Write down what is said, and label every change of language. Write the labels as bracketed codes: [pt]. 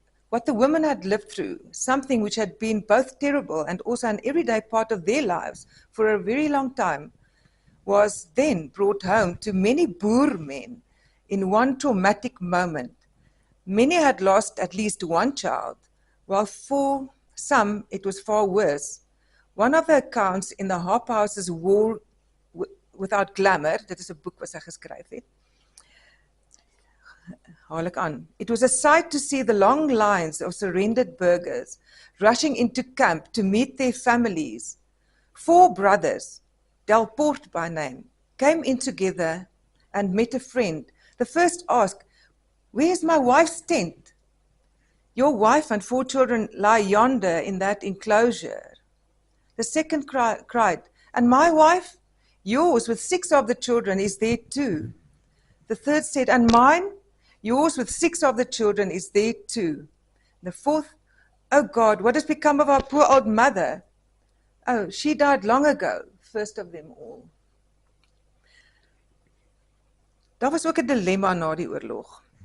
[en] What the women had lived through, something which had been both terrible and also an everyday part of their lives for a very long time, was then brought home to many Boer men in one traumatic moment. Many had lost at least one child, while for some it was far worse. One of the accounts in the Harphouse's War Without Glamour, [af] dit is 'n boek wat sy geskryf het, haal ek aan. [en] It was a sight to see the long lines of surrendered burghers rushing into camp to meet their families. 4 brothers, Delport by name, came in together and met a friend. The first asked, "Where's my wife's tent?" "Your wife and 4 children lie yonder in that enclosure." The second cried, "And my wife? Yours with 6 of the children is there too." The third said, "And mine? Yours with 6 of the children is there too." The fourth, "Oh God, what has become of our poor old mother?" "Oh, she died long ago," first of them all. [af] Daar was ook 'n dilemma na die oorlog.